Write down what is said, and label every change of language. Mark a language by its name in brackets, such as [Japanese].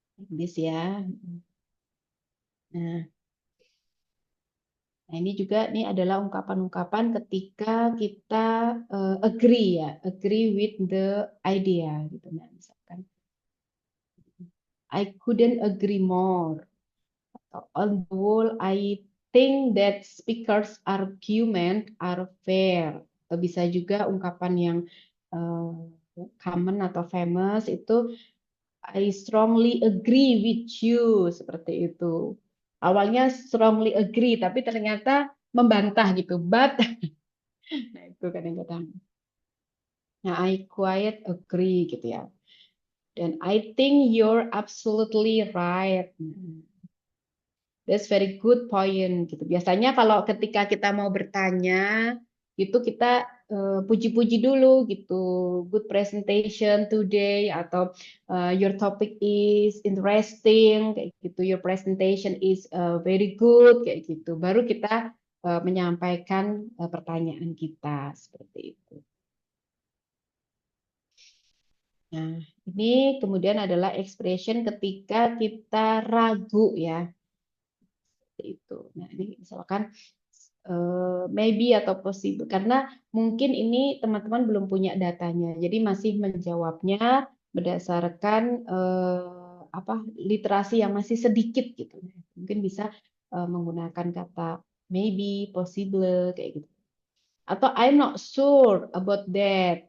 [English] This ya. [Indonesian] Nah, Nah, ini juga ini adalah ungkapan-ungkapan ketika kita agree ya, [English] agree with the idea [Indonesian] gitu. [English] Nah, misalkan I couldn't agree more. On the whole, I think that speakers' argument are fair. [Indonesian] Atau bisa juga ungkapan yang uh, common atau famous itu [English] I strongly agree with you [Indonesian] seperti itu. Awalnya strongly agree, tapi ternyata membantah gitu. But nah, itu kadang-kadang. Nah, [English] I quite agree [Indonesian] gitu ya. [English] Dan I think you're absolutely right. That's very good point gitu. [Indonesian] Biasanya kalau ketika kita mau bertanya, itu kita puji-puji dulu gitu. [English] Good presentation today atau your topic is interesting kayak gitu. Your presentation is very good kayak gitu. [Indonesian] Baru kita menyampaikan pertanyaan kita seperti itu. Nah, ini kemudian adalah expression ketika kita ragu ya. Seperti itu. Nah, ini misalkan maybe atau possible karena mungkin ini teman-teman belum punya datanya. Jadi masih menjawabnya berdasarkan apa literasi yang masih sedikit gitu. Mungkin bisa menggunakan kata maybe, possible kayak gitu. [English] Atau I'm not sure about that.